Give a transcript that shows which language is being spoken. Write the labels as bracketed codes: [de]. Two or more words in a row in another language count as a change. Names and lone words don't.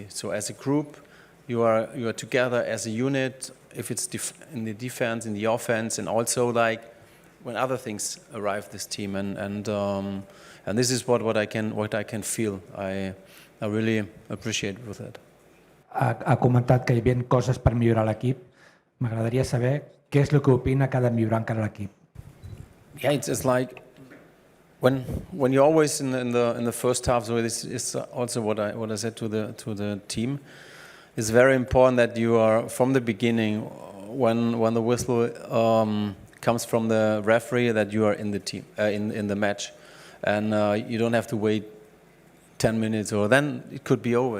[en] So as a group, you are together as a unit. If it's in the defense, in the offense, and also like when other things arrive, this team, and this is what I can feel. I really appreciate with it. [ca] Ha comentat que hi havia coses per millorar l'equip. M'agradaria saber què és el que opina que ha de millorar encara l'equip. [en] Yeah, it's like when you're always in the first half. So this is also what I said to the team. It's very important that you are from the beginning, when the whistle comes from the referee, that you are in the team in the match, and you don't have to wait 10 minutes, or then it could be over.